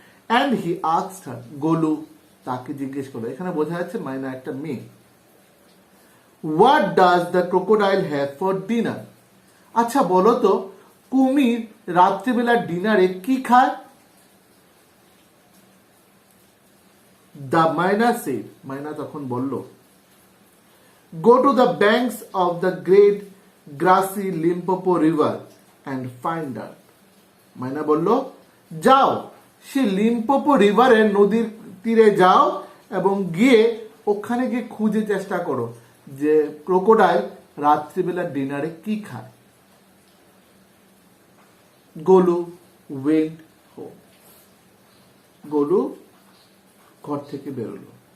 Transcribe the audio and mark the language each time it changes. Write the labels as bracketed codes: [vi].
[en] and he asked her, [bn] গোলু তাকে জিজ্ঞেস করলো, এখানে বোঝা যাচ্ছে মাইনা একটা মেয়ে। [en] What does the crocodile have for dinner? [bn] আচ্ছা বলো তো, কুমির রাত্রিবেলা ডিনারে কি খায়? [en] The myna said, [bn] মাইনা তখন বলল, [en] go to the banks of the great grassy Limpopo river and find out. [bn] মাইনা বলল, যাও সে লিম্পোপো রিভারের নদীর তীরে যাও এবং গিয়ে ওখানে গিয়ে খুঁজে চেষ্টা করো যে ক্রোকোডাইল রাত্রিবেলা ডিনারে কি খায়। [en] Golu went home, [bn] গোলু ঘর থেকে বেরোলো।